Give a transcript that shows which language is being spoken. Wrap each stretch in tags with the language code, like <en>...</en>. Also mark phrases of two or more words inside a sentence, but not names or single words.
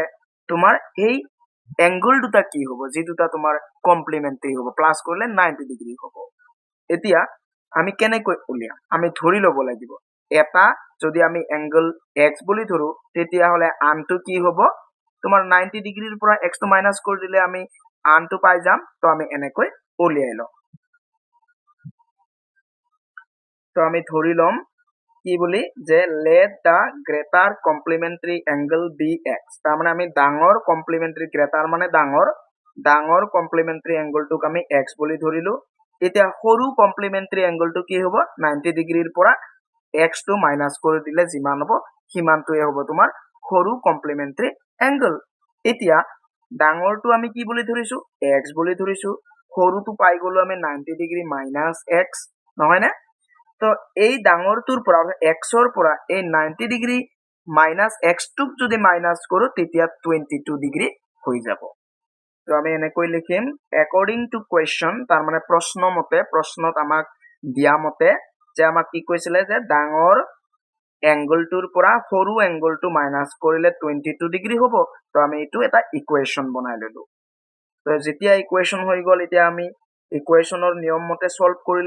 <as>তোমাৰ এই এংগল দুটা কি হ'ব যি দুটা তোমাৰ কমপ্লিমেন্টাৰী হ'ব প্লাস কৰিলে 90 ডিগ্ৰী হ'ব এতিয়া আমি কেনেকৈ উলিয়াম আমি ধৰি লব লাগিব এটা যদি আমি এংগল x বুলি ধৰো তেতিয়া হলে আনটো কি হ'ব তোমাৰ 90 ডিগ্ৰীৰ পৰা x টো মাইনাস কৰি দিলে আমি আনটো পাই যাম তো আমি এনেকৈ উলিয়াই লম তো আমি ধৰি লম কি বুলি যে</as> <en>let the greater complementary angle be x</en> <as>তাৰ মানে আমি ডাঙৰ</as> <en>complementary greater</en> <as>মানে ডাঙৰ</as> <en>complementary angle</en> <as>টোক আমি x বুলি ধৰিলো এতিয়া সৰু</as> <en>complementary angle</en> <as>টো কি হ'ব 90 ডিগ্ৰীৰ পৰা x টো মাইনাস কৰি দিলে যিমান হ'ব সিমানটোৱে হ'ব তোমাৰ সৰু complementary angle এতিয়া ডাঙৰটো আমি কি বুলি ধৰিছো x বুলি ধৰিছো সৰুটো পাই গলো আমি 90 ডিগ্ৰী মাইনাস x নহয় না তো এই ডাঙৰটোৰ পৰা x ৰ পৰা এই 90 ডিগ্ৰী মাইনাস x টুক যদি মাইনাস কৰো তেতিয়া 22 ডিগ্ৰী হৈ যাব তো আমি এনেকৈ লিখিম</as> <en>according to question</en> <as>তাৰ মানে প্ৰশ্ন মতে প্ৰশ্নত আমাক দিয়া মতে যে আমাক কি কৈছিলে যে ডাঙৰ এংগলটোৰ পৰা সৰু এংগলটো মাইনাস কৰিলে 22 ডিগ্ৰী হ'ব তো আমি এটো এটা ইকুৱেশন বনাই ললো তো যেতিয়া ইকুৱেশন হৈ গল এতিয়া আমি ইকুৱেশনৰ নিয়ম মতে সলভ কৰিলে</as>